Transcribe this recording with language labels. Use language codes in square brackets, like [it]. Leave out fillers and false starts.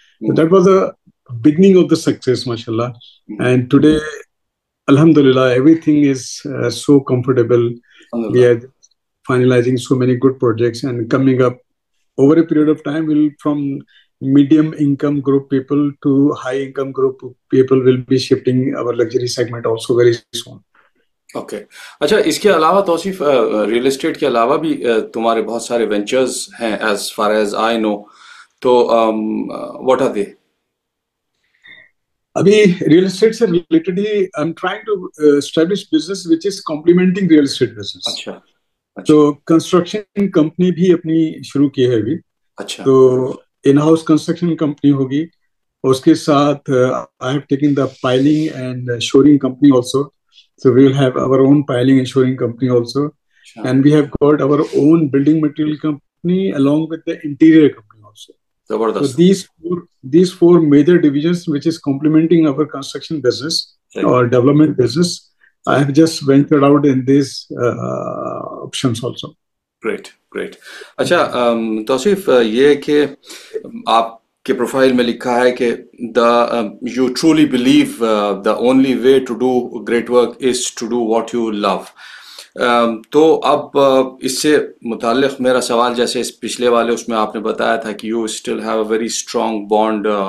[en] So that was the beginning of the success, mashallah. And today, Alhamdulillah, everything is so comfortable. We are finalizing so many good projects, and coming up over a period of time, we'll from medium income group people to high income group people will be shifting our luxury segment also very soon. Okay. [ur] اچھا, اس کے علاوہ توصیف real estate کے علاوہ بھی تمہارے بہت سارے ventures ہیں [en] as far as I know, [ur] تو [en] What are they? ابھی real estate سے related ہی I am trying to establish business which is complementing real estate business. [ur] اچھا. تو کنسٹرکشن کمپنی بھی اپنی شروع کی ہے ابھی. اچھا. تو ان ہاؤس کنسٹرکشن کمپنی ہوگی, اس کے ساتھ [en] I have taken the piling and shoring company also. So we will have our own piling and shoring company also. Sure. And we have got our own building material company along with the interior company also. So these four major divisions which is complementing our construction business or development business, I have just ventured out in these options also. Great, great. [ur] اچھا توصیف, یہ کہ آپ کے profile میں لکھا ہے کہ [en] You truly believe the only way to do great work is to do what you love. [ur] تو اب اس سے متعلق میرا سوال, جیسے اس پچھلے والے اس میں آپ نے بتایا تھا کہ [en] you still have a very strong bond